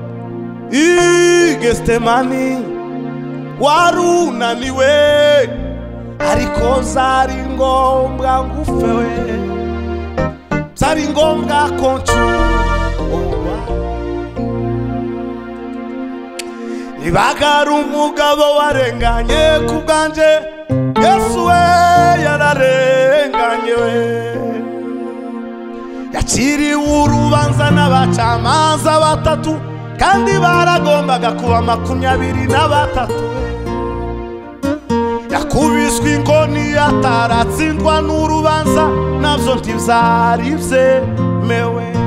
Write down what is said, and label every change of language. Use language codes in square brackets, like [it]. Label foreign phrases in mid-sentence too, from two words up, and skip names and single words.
[rn] Getsemani warunaniwe ariko zari ngombwa ngufe we zari ngombwa ko ncurwa ibagara umugabo warenganye ku bwanje Yesu we yararenganye we yaciriwe urubanza n'abacamanza batatu kandi baragombaga kuba 23 yakubiswe inkoni ataratsindwa n'urubanza navyo ntivyari vyemewe